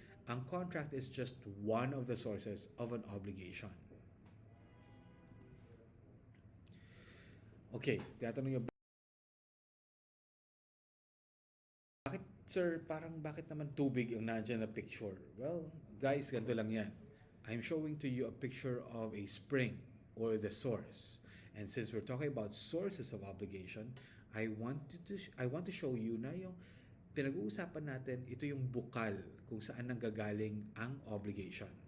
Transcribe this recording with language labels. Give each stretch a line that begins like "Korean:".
Filipino: Ang
English: contract is just one of the sources of an obligation.
Filipino: Okay, tinatanong nyo, bakit sir, bakit naman tubig ang nandiyan na picture?
English: Well, guys,
Filipino: ganito lang yan.
English: I'm showing to you a picture of a spring or the source. And since we're talking about sources of obligation, I want to show you
Filipino: na yung pinag-uusapan natin, ito yung bukal kung saan nanggagaling ang
English: obligation.